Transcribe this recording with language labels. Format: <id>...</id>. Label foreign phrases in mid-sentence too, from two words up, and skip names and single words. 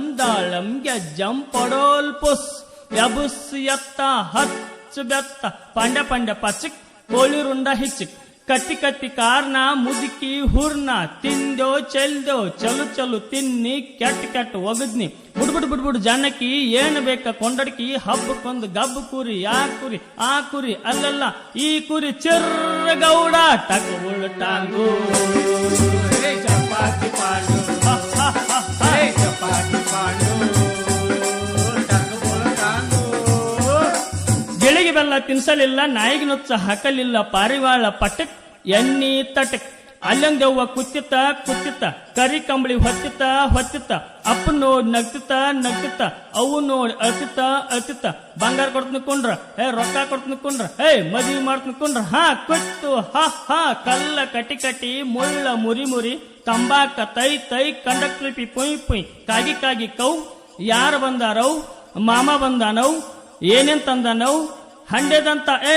<kn>ದಾಳಂ ಗೆಜ್ಜಂ ಪಡೋಲ್ ಪುಸ್ ಯಬುಸ್ ಎತ್ತ ಹಚ್ಚ ಬೆತ್ತ ಪಂಡ ಪಚಕ್ ಕೋಳಿರುಂಡ ಹಿಚ್ಚಕ್ ಕತ್ತಿ ಕಾರ್ನ ಮುದುಕಿ ಹೂರ್ನ ತಿಂದೋ ಚೆಲ್ದೋ ಚಲು ತಿನ್ನಿ ಕೆಟ್ಟ ಒಗದ್ನಿ ಬುಡ್ಬುಡ್ ಜಾನಕಿ ಏನು ಬೇಕ ಕೊಂಡಡ್ಕಿ ಹಬ್ಬಕ್ಕೊಂದು ಗಬ್ಬು ಕುರಿ ಆ ಕುರಿ ಅಲ್ಲಲ್ಲ ಈ ಕುರಿ ಚಿರ್ರಗೌಡ ಟಕ್ ಉಳ್ಟಾಂಗು ಚಪಾತಿ ಪಾಂಡು ಚಪಾತಿ ಪಾಂಡು ಗಿಳಿಗೆ ಬೆಲ್ಲ ತಿನ್ಸಲಿಲ್ಲ ನಾಯಿಗೆ ನುಚ್ಚ ಹಾಕಲಿಲ್ಲ ಪಾರಿವಾಳ ಪಟಕ್ ಎಣ್ಣಿ ತಟಕ್ ಅಲ್ಲಂದೆವ್ವ ಕುತ್ತಿತ್ತ ಕರಿ ಕಂಬಳಿ ಹೊತ್ತಿತ್ತ ಅಪ್ಪ ನೋಡ್ ನಗ್ತಿತ್ತ ಅವು ನೋಡಿ ಅಳ್ತಿತ್ತ ಬಂಗಾರ ಕೊಡ್ತೀನಿ ಕುಂಡ್ರ ರೊಕ್ಕ ಕೊಡ್ತೀನಿ ಕುಂಡ್ರ ಮದುವೆ ಮಾಡ್ತೀನಿ ಕುಂಡ್ರ ಕೊಟ್ಟು ಕಲ್ಲ ಕಟಿ ಮುಳ್ಳ ಮುರಿ ತಂಬಾಕ ತೈ ಕಂಡಕ್ಲಿಪಿ ಪುಯ್ ಕಾಗಿ ಕೌ ಯಾರು ಬಂದಾರವ್ ಮಾಮ ಬಂದಾನವ್ ಏನೇನ್ ತಂದಾನವ್ ಹಂಡೆದಂತ</kn>